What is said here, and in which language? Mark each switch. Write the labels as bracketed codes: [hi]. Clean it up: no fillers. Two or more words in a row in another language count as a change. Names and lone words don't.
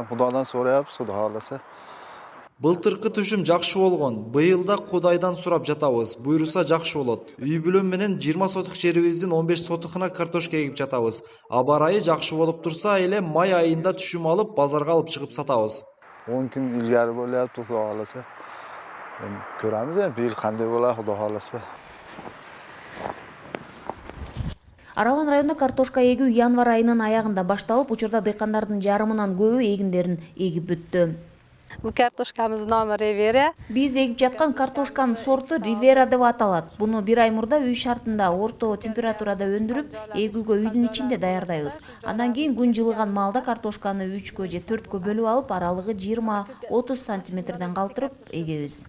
[ky] Быйыл Кудайдан сурайбыз, Кудай кааласа. Былтыркы түшүм жакшы болгон. Быйыл да Кудайдан сурап жатабыз. Буйруса жакшы болот. Үй бүлөм менен 20 сотук жерибиздин 15 сотукуна картошка эгип жатабыз. Аба ырайы жакшы болуп турса эле май айында түшүм алып базарга алып чыгып сатабыз. [uz] 10 kun ilgari bo'lyapti, Xudo xolasa. Ko'ramiz endi, bu yil qanday bo'ladi, Xudo xolasa. [ky] Араван районунда картошка эгүү январь айынын аягында башталып, учурда дыйкандардын жарымынан көбү эгиндерин эгип бүттү. [uz] Bu kartoshkamiz nomi Rivera. [ky] Биз эгип жаткан картошканын сорту Rivera деп аталат. Буну бир ай мурда үй шартында орто температурада өндүрүп, эгүүгө үйдүн ичинде даярдайбыз. Андан кийин күн жылыган маалда картошканы 3кө же 4кө бөлүп алып, аралыгы 20-30 сантиметрден калтырып эгебиз.